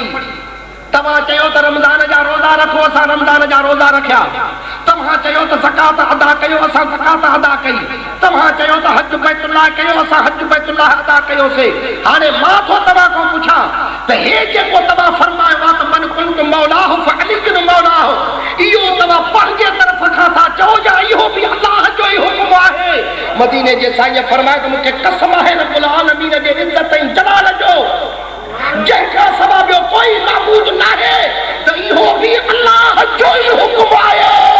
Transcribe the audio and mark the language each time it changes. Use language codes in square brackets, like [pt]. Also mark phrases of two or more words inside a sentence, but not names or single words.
[sd] तव्हां चयो त रमज़ान जा रोज़ा रखो असां रमज़ान जा रोज़ा रखिया। तव्हां चयो त ज़कात अदा कयो असां ज़कात अदा कई। तव्हां चयो त हज बैतुल्लाह कयो असां हज बैतुल्लाह अदा कयोसीं। हाणे मां थो तव्हां खां पुछां त हे जेको तव्हां फरमायो आहे त [ar] من كنت مولاه فعلي مولاه [sd] इहो तव्हां पंहिंजे तरफ़ खां था चओ या इहो बि अल्लाह जो ई हुकुम आहे। मदीने जे साईं फरमायो त मूंखे कसम आहे [ar] رب العالمين [sd] जे इज़त ऐं जलाल जो जंहिंखां सवा ॿियो कोई माबूद न आहे त इहो बि अल्लाह जो ई हुकुम आहे।